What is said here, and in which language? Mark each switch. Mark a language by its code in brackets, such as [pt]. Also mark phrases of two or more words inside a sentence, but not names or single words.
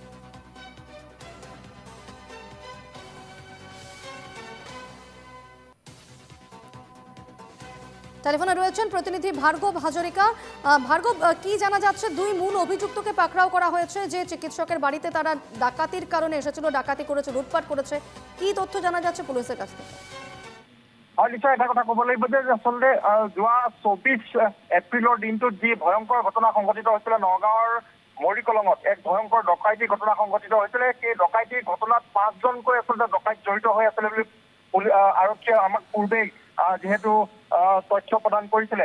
[bn] টেলিফোনে রয়েছেন প্রতিনিধি ভার্গব হাজরিকা। ভার্গব, কি জানা যাচ্ছে? দুই মূল অভিযুক্তকে পাকড়াও করা হয়েছে, যে চিকিৎসকের বাড়িতে তারা ডাকাতির কারণে এসেছিল, ডাকাতি করেছে, লুটপাট করেছে। কি তথ্য জানা যাচ্ছে পুলিশের কাছ থেকে? [as] নিশ্চয় এটা কথা ক'ব লাগিব যে আচলতে যোৱা ২৪ এপ্ৰিলৰ দিনটোত যি ভয়ংকৰ ঘটনা সংঘটিত হৈছিলে নগাঁৱৰ মৰিকলঙত, এক ভয়ংকৰ ডকাইতি ঘটনা সংঘটিত হৈছিলে। সেই ডকাইতি ঘটনাত ৫জনকৈ আচলতে ডকাইত জড়িত হৈ আছিলে বুলি আৰক্ষীয়ে আমাক পূৰ্বেই যিহেতু তথ্য প্ৰদান কৰিছিলে।